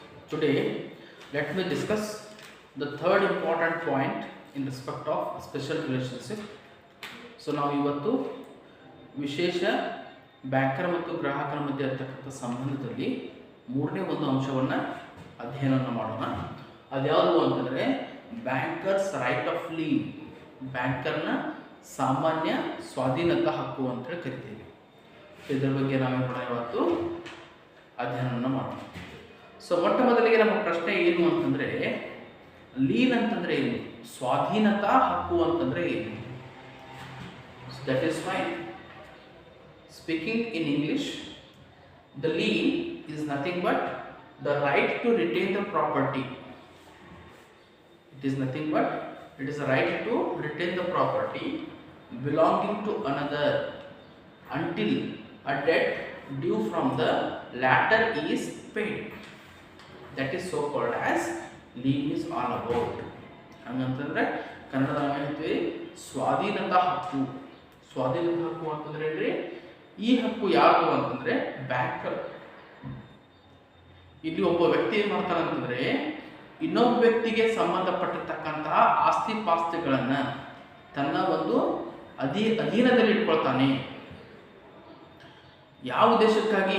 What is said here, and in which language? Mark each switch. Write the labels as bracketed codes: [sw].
[en] Today, let me discuss the third important point in respect of special relationship. [kn] So, ನಾವು ಇವತ್ತು ವಿಶೇಷ banker ಮತ್ತು ಗ್ರಾಹಕರ ಮಧ್ಯೆ ಇರತಕ್ಕಂಥ ಸಂಬಂಧದಲ್ಲಿ ಮೂರನೇ ಒಂದು ಅಂಶವನ್ನು ಅಧ್ಯಯನವನ್ನು ಮಾಡೋಣ. ಅದ್ಯಾವುದು ಅಂತಂದರೆ ಬ್ಯಾಂಕರ್ಸ್ ರೈಟ್ ಆಫ್ ಲೀನ್, ಬ್ಯಾಂಕರ್ನ ಸಾಮಾನ್ಯ ಸ್ವಾಧೀನತಾ ಹಕ್ಕು ಅಂತೇಳಿ ಕರಿತೀವಿ. ಇದರ ಬಗ್ಗೆ ನಾವೇನು ಮಾಡೋಣ ಇವತ್ತು ಅಧ್ಯಯನವನ್ನು ಮಾಡೋಣ. ಸೊ ಮೊಟ್ಟ ಮೊದಲಿಗೆ ನಮ್ಮ ಪ್ರಶ್ನೆ ಏನು ಅಂತಂದರೆ, ಲೀನ್ ಅಂತಂದರೆ ಏನು, ಸ್ವಾಧೀನತಾ ಹಕ್ಕು ಅಂತಂದರೆ ಏನು? [en] So that is why speaking in English, the lien is nothing but the right to retain the property. It is nothing but it is a right to retain the property belonging to another until a debt due from the latter is paid. That is so called as lien is all about. [kn] ಹಂಗಂತಂದ್ರೆ ಕನ್ನಡದಲ್ಲಿ ನಾವು ಹೇಳ್ತೀವಿ ಸ್ವಾಧೀನತಾ ಹಕ್ಕು. ಸ್ವಾಧೀನತಾ ಹಕ್ಕು ಅಂತಂದ್ರೆ ಹೇಳ್ರಿ, ಈ ಹಕ್ಕು ಯಾವುದು ಅಂತಂದ್ರೆ ಬ್ಯಾಂಕರ್. ಇಲ್ಲಿ ಒಬ್ಬ ವ್ಯಕ್ತಿ ಏನು ಮಾಡ್ತಾನೆ ಅಂತಂದ್ರೆ, ಇನ್ನೊಬ್ಬ ವ್ಯಕ್ತಿಗೆ ಸಂಬಂಧಪಟ್ಟಿರ್ತಕ್ಕಂತಹ ಆಸ್ತಿ ಪಾಸ್ತಿಗಳನ್ನು ತನ್ನ ಒಂದು ಅಧೀನದಲ್ಲಿ ಇಟ್ಕೊಳ್ತಾನೆ. ಯಾವ ದೇಶಕ್ಕಾಗಿ?